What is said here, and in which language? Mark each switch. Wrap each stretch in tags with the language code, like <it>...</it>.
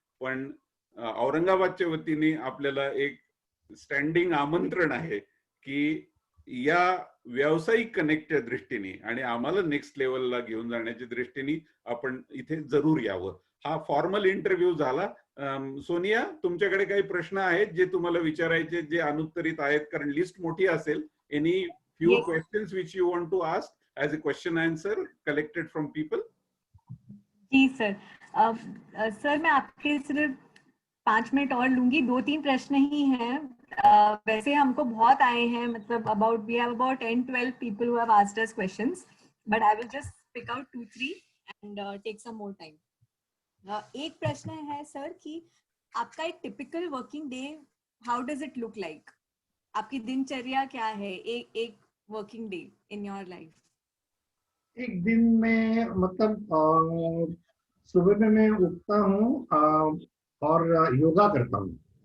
<mr>पण औरंगाबादच्या वतीने आपल्याला एक स्टँडिंग आमंत्रण आहे की या व्यावसायिक कनेक्टच्या दृष्टीने आणि आम्हाला नेक्स्ट लेवलला घेऊन जाण्याच्या दृष्टीने आपण इथे जरूर यावं. हा फॉर्मल इंटरव्ह्यू झाला. सोनिया, तुमच्याकडे काही प्रश्न आहेत जे तुम्हाला विचारायचे, जे अनुत्तरित आहेत, कारण लिस्ट मोठी असेल.</mr> <en>Any few questions which you want to ask as a question answer collected from people?</en> <hi>Ji sir. Sir मैं आपके सिर्फ 5 मिनट और लूंगी. 2-3 प्रश्न ही हैं. वैसे हमको बहुत आए हैं, मतलब</hi> <en>we have about 10-12 people who have asked us questions, but I will just pick out 2-3 and take some more time.</en> <hi>एक प्रश्न है सर कि आपका एक typical working day,</hi> <en>How does it look like?</en> <hi>आपकी दिनचर्या क्या है, एक working day</hi> <en>In your life?</en> <hi>एक दिन में मतलब सुबह में मैं उठता हूँ और योगा करता हूँ.</hi>